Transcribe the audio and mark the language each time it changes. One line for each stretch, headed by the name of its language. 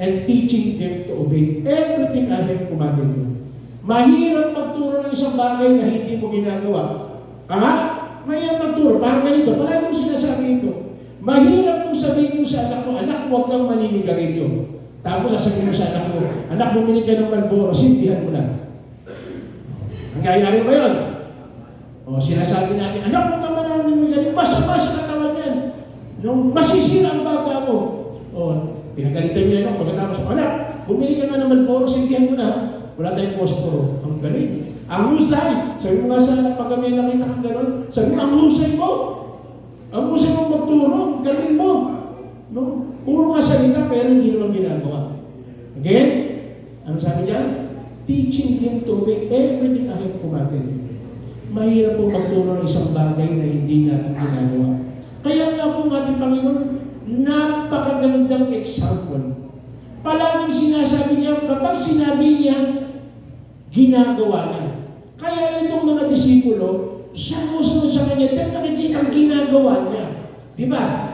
English: And teaching them to obey everything I have commanded you.
Filipino: Mahirap magturo ng isang bagay na hindi mo ginagawa. Mahirap magturo. Parang ganito. Palagi mo sinasabi ito. Mahirap kung sabihin mo sa anak mo, anak, huwag kang maninigarilyo. Tapos sasabihin mo sa anak, bumili ka ng Marlboro, sintihan mo lang. Nangyayari ba yun? O sinasabi natin, anak, huwag kang maninigarilyo, basa-basa katawan yan. No, masisira ang baga mo. O, pinagalitan niya lang, pagkatapos, anak, bumili ka nga ng Marlboro, sintihan mo na. Wala tayong posporo. Ang galing. Ang husay. Sabi mo nga sa anak, pag kami nakita kang gano'n, sabi mo, ang husay mo. Ang husay mo magturo, galing mo. No? Puro ka salita, pero hindi naman ginagawa. Again, ano sabi niyan?
English: Teaching them to obey everything I have commanded.
Filipino: Mahirap po magturo ng isang bagay na hindi natin ginagawa. Kaya nga po ng ating Panginoon, napakagandang example. Palaging sinasabi niya, kapag sinabi niya, ginagawa niya. Kaya itong mga disipulo, sumusunod sa kanya, dahil nakikita ang ginagawa niya. Di ba?